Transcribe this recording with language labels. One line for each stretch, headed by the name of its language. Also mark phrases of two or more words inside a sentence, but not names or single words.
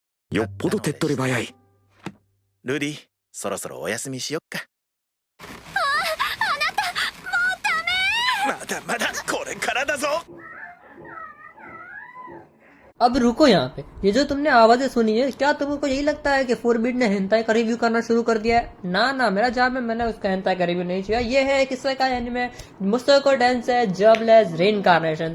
Japanese: よっぽど手っ取り早い。ルディ、そろそろお休みしよっか。まだまだこれからだぞ。
Hindi: अब रुको यहाँ पे, ये जो तुमने आवाजें सुनी है, क्या तुमको यही लगता है कि 4-बिट ने हेंटाई का रिव्यू करना शुरू कर दिया है? ना ना, मेरा जवाब है, मैंने उसका हेंटाई का रिव्यू नहीं किया। ये है किससे का एनिमे, मुसोको टेंसेई जॉबलेस रीइंकार्नेशन।